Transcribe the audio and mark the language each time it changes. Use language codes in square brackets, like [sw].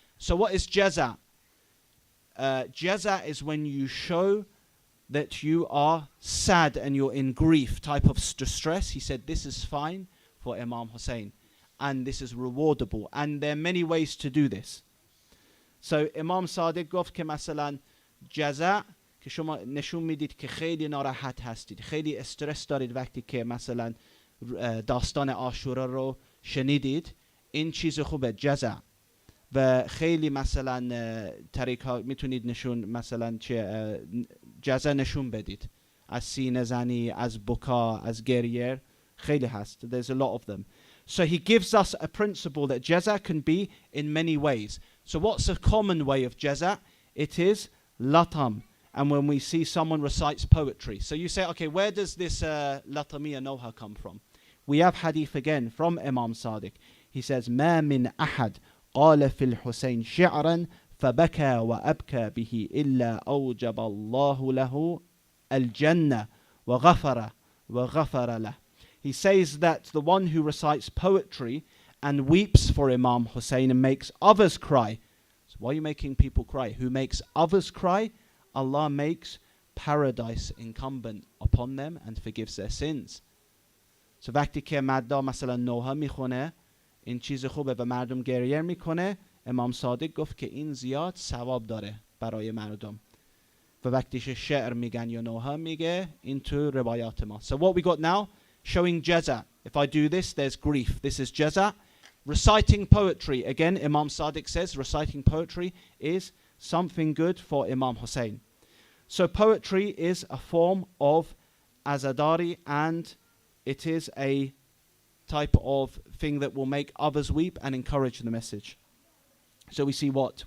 [en] So what is jaza? Jaza is when you show that you are sad and you're in grief, type of distress, he said this is fine for Imam Hussein. And this is rewardable. And there are many ways to do this. So [fa] Imam Sadiq گفت که مثلا جزع که شما نشون میدید که خیلی ناراحت هستید، خیلی استرس دارید وقتی که مثلا داستان عاشورا رو شنیدید، این چیز خوبه جزع. و خیلی مثلا طریق ها میتونید نشون مثلا چه جزع نشون بدید، از سینه زنی، از بکا، از گریه، خیلی هست. [en] There's a lot of them. So he gives us a principle that jaza can be in many ways. So what's a common way of jaza? It is latam. And when we see someone recites poetry. So you say, okay, where does this latamiya noha come from? We have hadith again from Imam Sadiq. He says, [ar] ما من أحد قال في الحسين شعرا فبكى وأبكى به إلا أوجب الله له الجنة وغفر له. [en] He says that the one who recites poetry and weeps for Imam Hussein and makes others cry. So why are you making people cry? Who makes others cry? Allah makes paradise incumbent upon them and forgives their sins. So [fa] وقتی که مددا مثلا نوحه میخونه این چیز خوبه و مردم گریه میکنه، امام صادق گفت که این زیاد ثواب داره برای مردم. و وقتی که شعر میگن یا نوحه میگه این تو روایات ما. [en] So what we got now? Showing jaza. If I do this, there's grief. This is jaza. Reciting poetry. Again, Imam Sadiq says reciting poetry is something good for Imam Hussein. So poetry is a form of azadari, and it is a type of thing that will make others weep and encourage the message. So we see what?